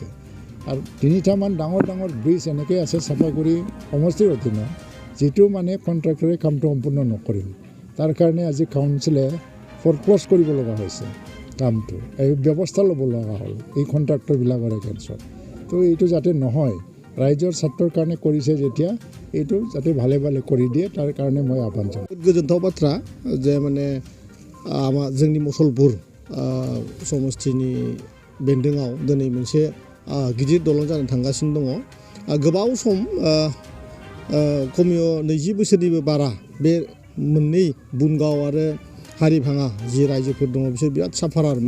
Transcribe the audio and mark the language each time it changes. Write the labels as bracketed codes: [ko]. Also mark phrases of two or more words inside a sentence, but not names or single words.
[as] আৰু 3টামান ডাঙৰ ব্ৰিজ এনেকৈ আছে চাপাগুৰি সমষ্টিৰ অধীনত যিটো মানে কণ্ট্ৰাক্টৰে কামটো সম্পূৰ্ণ নকৰিল। তাৰ কাৰণে আজি কাউন্সিলে ফৰক্ল'জ কৰিব লগা হৈছে কামটো, এই ব্যৱস্থা ল'ব লগা হ'ল এই কণ্ট্ৰাক্টৰবিলাকৰ এগেইনষ্টত। তো এইটো যাতে নহয়, ৰাইজৰ স্বাৰ্থৰ কাৰণে কৰিছে যেতিয়া এইটো যাতে ভালে কৰি দিয়ে তাৰ কাৰণে মই আহ্বান জনাওঁ। [brx] गोजोनथाव बाथ्रा जे माने जोंनि मुसलपुर समष्टिनि बेन्दोङाव दिनै मोनसे गिदिर दलं जानो थांगासिनो दङ। गोबाव सम खमियो 20 बोसोरनिबो बारा बे मोननै बुनगाव आरो हारिभाङा जि रायजोफोर दङ बिसोर बिराद साफारारमोन।